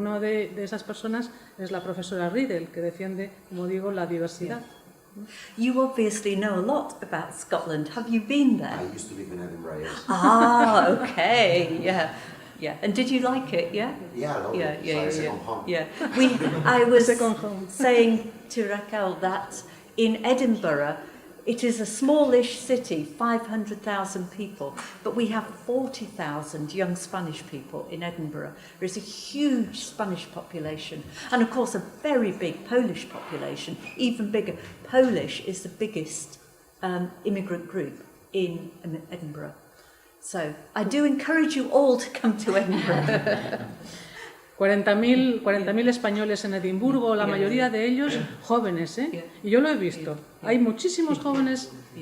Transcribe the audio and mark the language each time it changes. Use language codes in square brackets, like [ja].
[es] Una de esas personas es la profesora Riddell, que defiende, como digo, la diversidad. [en] You obviously know a lot about Scotland. Have you been there? I used to live in Edinburgh, yes. Ah, okay, yeah. And did you like it? Yeah. Yeah, I love it. It's like second home. Yeah. I was saying to Raquel that in Edinburgh, it is a smallish city, 500,000 people, but we have 40,000 young Spanish people in Edinburgh. There is a huge Spanish population, and of course a very big Polish population, even bigger. Polish is the biggest immigrant group in Edinburgh. So I do encourage you all to come to Edinburgh. [es] 40.000 españoles en Edimburgo, la mayoría de ellos jóvenes, ¿eh? Y yo lo he visto. Hay muchísimos jóvenes